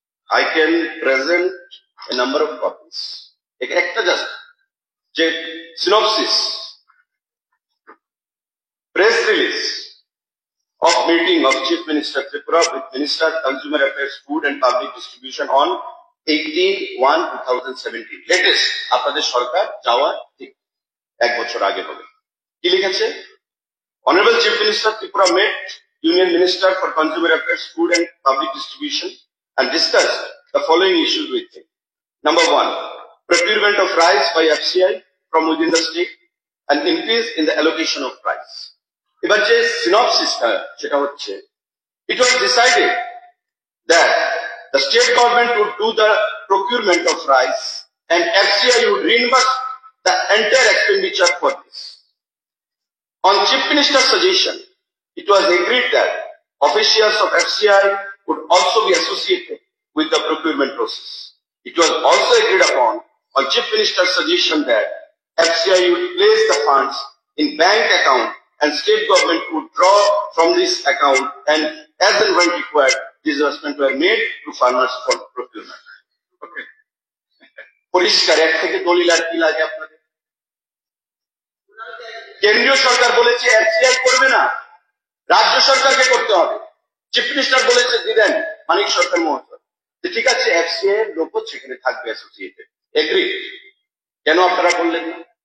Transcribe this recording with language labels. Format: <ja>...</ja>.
<en>I can present a number of copies.</en> <bn>একটা just যে synopsis,</bn> <en>press release of meeting of Chief Minister Tripura with Minister Consumer Affairs, Food and Public Distribution on 18/1/2017.</en> <bn>latest আপনাদের সরকার যাওয়ার ঠিক এক বছর আগে হবে। কি লিখেছে?</bn> <en>Honorable Chief Minister Tripura met Union Minister for Consumer Affairs, Food and Public Distribution and discussed the following issues with him. Number 1, procurement of rice by FCI from within the state and increase in the allocation of rice.</en> <bn>এবার যে সিনপসিসটা সেটা হচ্ছে,</bn> <en>it was decided that the state government would do the procurement of rice and FCI would reimburse the entire expenditure for this. On Chief Minister's suggestion, it was agreed that officials of FCI would also be associated with the procurement process. It was also agreed upon on Chief Minister's suggestion that FCI would place the funds in bank account and state government would draw from this account, and as and when required, disbursements were made to farmers for procurement. Okay.</en> <bn>পরিষ্কার এক থেকে দলিল আর কি লাগে আপনাদের? কেন্দ্রীয় সরকার বলেছে FCI করবে না, রাজ্য সরকারকে করতে হবে। চিফ মিনিস্টার বলেছে দিলেন মানিক সরকার মহোদয়, ঠিক আছে এফসিআই এর লোক সেখানে থাকবে অ্যাসোসিয়েটেড, এগ্রি। কেন আপনারা বললেন না?</bn>